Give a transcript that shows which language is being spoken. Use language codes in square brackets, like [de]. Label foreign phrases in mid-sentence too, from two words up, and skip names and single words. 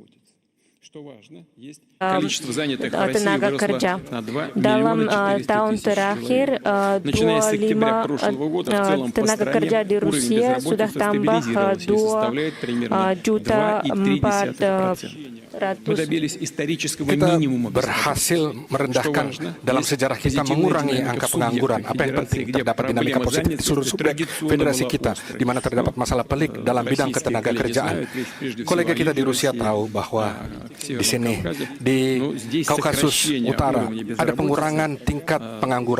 [ru] Что важно, есть количество занятых в России выросло на 2 400 000 человек. Начиная с октября прошлого года в целом по стране уровень безработицы стабилизировался и составляет примерно 2,3%. Мы добились исторического минимума [id] berhasil merendahkan dalam sejarah kita mengurangi angka pengangguran. Apa yang penting terdapat dinamika positif di seluruh subjek federasi kita, di mana terdapat masalah pelik dalam bidang ketenaga kerjaan. Kolega kita di Rusia tahu bahwa di sini di Kaukasus Utara ada pengurangan tingkat pengangguran.